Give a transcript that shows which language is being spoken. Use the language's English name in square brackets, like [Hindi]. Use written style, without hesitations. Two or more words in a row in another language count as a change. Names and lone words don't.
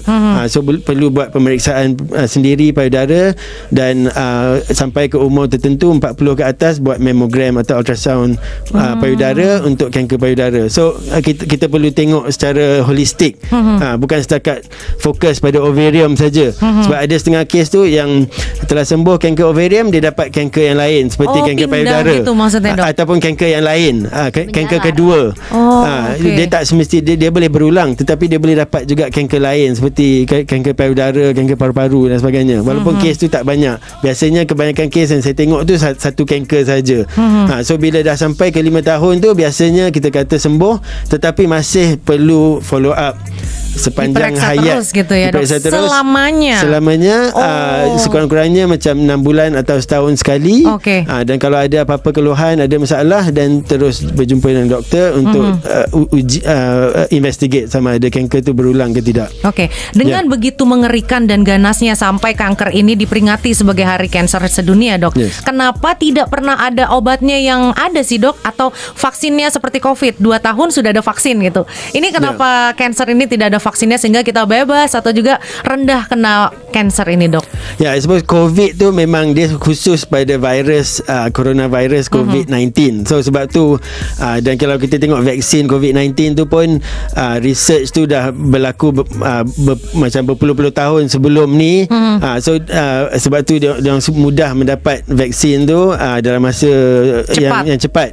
[Malay] So perlu buat pemeriksaan sendiri payudara dan sampai ke umur tertentu 40 ke atas buat mammogram atau ultrasound payudara untuk kanker payudara. So kita perlu tengok secara holistik. Bukan setakat fokus pada ovarium saja. Sebab ada setengah kes tu yang telah sembuh kanker ovarium, dia dapat kanker yang lain seperti kanker payudara [Indonesian] gitu maksudnya, Dok? [Malay] Ataupun kanker yang lain, kanker kedua. Dia tak semesti dia boleh berulang, tetapi dia boleh dapat juga kanker lain seperti kanker payudara, kanker paru-paru dan sebagainya. Walaupun kes tu tak banyak. Biasanya kebanyakan kes yang saya tengok tu satu kanker saja. So bila dah sampai ke 5 tahun tu biasanya kita kata sembuh, tetapi masih perlu [English] follow up [Malay] sepanjang hayat [Indonesian] terus gitu ya, Dok? Selamanya [Malay] sekurang-kurangnya macam 6 bulan atau setahun sekali. Dan kalau ada apa-apa keluhan, ada masalah, dan terus berjumpa dengan doktor untuk investigate sama ada kanker tu berulang ke tidak. [Indonesian] Dengan begitu mengerikan dan ganasnya sampai kanker ini diperingati sebagai Hari Kanker Sedunia, Dok. Kenapa tidak pernah ada obatnya yang ada sih, Dok? Atau vaksinnya seperti COVID, 2 tahun sudah ada vaksin gitu. Ini kenapa kanker ini tidak ada vaksinnya sehingga kita bebas atau juga rendah kena kanker ini, Dok? [Malay] Ya, [English] I suppose [Malay] COVID tu memang dia khusus pada virus coronavirus COVID-19. So sebab tu dan kalau kita tengok vaksin COVID-19 tu pun research tu dah berlaku macam berpuluh-puluh tahun sebelum ni. So sebab tu dia mudah mendapat vaksin tu dalam masa yang cepat.